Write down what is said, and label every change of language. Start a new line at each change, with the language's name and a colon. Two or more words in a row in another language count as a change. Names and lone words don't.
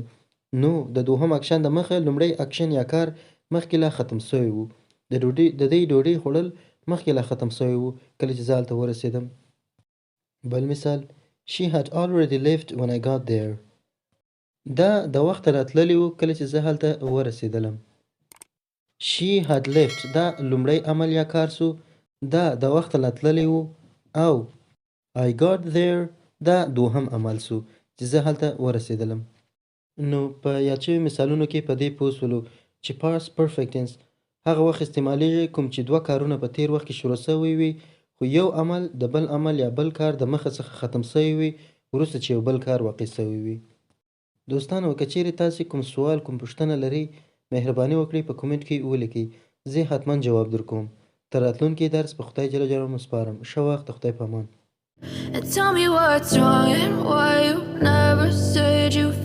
Pashto: نو د دوهم اکشن د مخه لومړی اکشن یا کار مخکې لا ختم شوی و. د دې ډوډۍ خوړل مخکې لا ختم شوی و کله چې زه هلته ورسېدم. بل مثال:
English: She had already left when I got there.
Pashto: دا د وخته راتللی و کله چې زه هلته ورسېدلم.
English: She had left
Pashto: دا لومړی عمل یا کار سو، دا د وخته راتللی و، او
English: I got there
Pashto: دا دوهم عمل سو چې زه هلته ورسېدلم. نو په یاد شوي مثالونو کې په دې پوه شولو چې
English: past perfect tense
Pashto: هغه وخت استعمالیږي کوم چې دوه کارونه په تیر وخت کې شروع شوی وي خو یو عمل د بل عمل یا بل کار د مخه څخه ختم شوی وي وروسته چې یو بل کار واقع شوی وي. دوستانو که چیرې تاسې کوم سوال کوم پوښتنه لرئ مهرباني وکړئ په کومنټ کې ولیکئ، زه حتما جواب درکوم. تر راتلونکي درس په خدای
Arabic: جل جلاله
Pashto: مو سپارم. ښه وخت، د خدای په امان.
English: And tell me what's wrong and why you never said